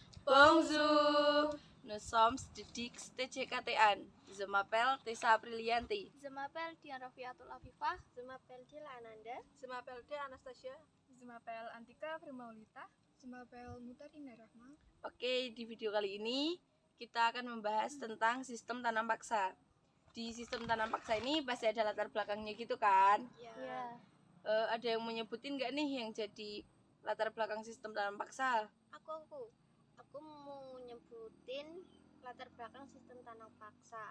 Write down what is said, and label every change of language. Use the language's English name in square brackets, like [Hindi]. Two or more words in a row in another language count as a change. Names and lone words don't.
[French] Bonjour, nous sommes de Dix TCKTN. Je m'appelle Tessa Aprilianti. Je m'appelle Dian Rafiatul Afifah. Je m'appelle Dila Ananda. Je m'appelle Dea Anastasia. Je m'appelle Antika Firmaulita. Je m'appelle Mutarina Rahma. [Indonesian] Oke, di video kali ini kita akan membahas tentang sistem tanam paksa. Di sistem tanam paksa ini pasti ada latar belakangnya gitu kan? Ya. Ada yang mau nyebutin nggak nih yang jadi latar belakang sistem tanam paksa? Aku mau nyebutin latar belakang sistem tanam paksa.